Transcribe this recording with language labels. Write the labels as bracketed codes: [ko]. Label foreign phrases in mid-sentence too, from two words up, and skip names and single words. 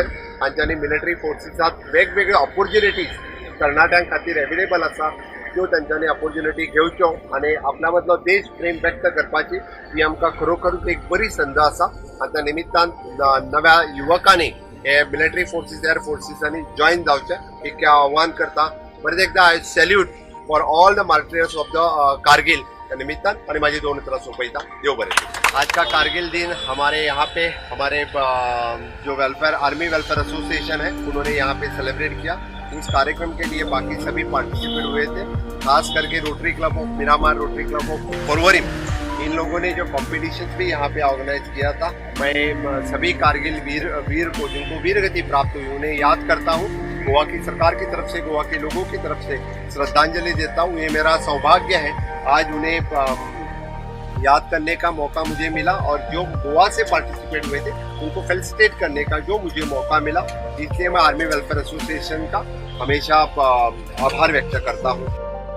[kok] तांच्यांनी [en] military forces [kok] वेगवेगळे ऑपॉर्च्युनिटीज तरणाट्यां खातीर एवेलेबल आसा, त्यो तांच्यांनी ऑपॉर्च्युनिटी घेवच्यो आणि आपल्या मदलो देश प्रेम व्यक्त करपाची ही आमकां खरोखरूच एक बरी संद आसा. आणि त्या निमित्तान नव्या युवकांनी हे [en] military forces, air forces [kok] जॉईन जावचें एक आव्हान करता. परत एकदा [en] I salute for all the martyrs of the Kargil [kok] के निमित्तान आणि माझी 2 उतरां सोंपयता. देव बरें. [hi] आज का कारगिल दिन हमारे यहाँ पे हमारे जो वेलफेयर आर्मी वेलफेयर एसोसिएशन है उन्होंने यहाँ पे सेलिब्रेट किया. इस कार्यक्रम के लिए बाकी सभी पार्टिसिपेट हुए थे, खास करके रोटरी क्लब ऑफ मिरामार, रोटरी क्लब ऑफ पर्वरीम, इन लोगों ने जो कॉम्पिटिशन्स भी यहाँ पे ऑर्गेनाइज किया था. मैं सभी कारगिल वीर को जिनको वीर गति प्राप्त हुई उन्हें याद करता हूँ. गोवा की सरकार की तरफ से, गोवा के लोगों की तरफ से श्रद्धांजलि देता हूँ. ये मेरा सौभाग्य है आज उन्हें याद करने का मौका मुझे मिला और जो गोवा से पार्टिसिपेट हुए थे उनको फेलिसिटेट करने का जो मुझे मौका मिला, इसलिए मैं आर्मी वेलफेयर एसोसिएशन का हमेशा आभार व्यक्त करता हूँ.